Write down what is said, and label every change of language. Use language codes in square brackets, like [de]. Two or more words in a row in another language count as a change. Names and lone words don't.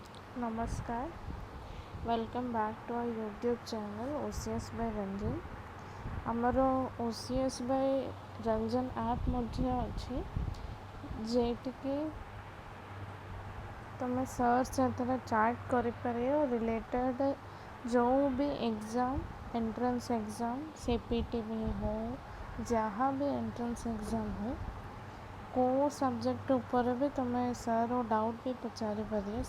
[en] Namaskar. Welcome back to our YouTube channel OCS by Ranjan. [or] ଆମର OCS by Ranjan app ମଧ୍ୟ ଅଛି ଯେଟିକି ତୁମେ ସର୍ଚ୍ଚ ସେଥିରେ ଚାର୍ଟ କରିପାରିବ ରିଲେଟେଡ଼ ଯେଉଁ ବି [en] exam entrance exam [or] CPT ବି ହଉ ଯାହା ବି [en] entrance exam [or] ହଉ କେଉଁ ସବଜେକ୍ଟ ଉପରେ ବି ତୁମେ ସାର୍ ଡାଉଟ୍ ବି ପଚାରିପାରିବେ।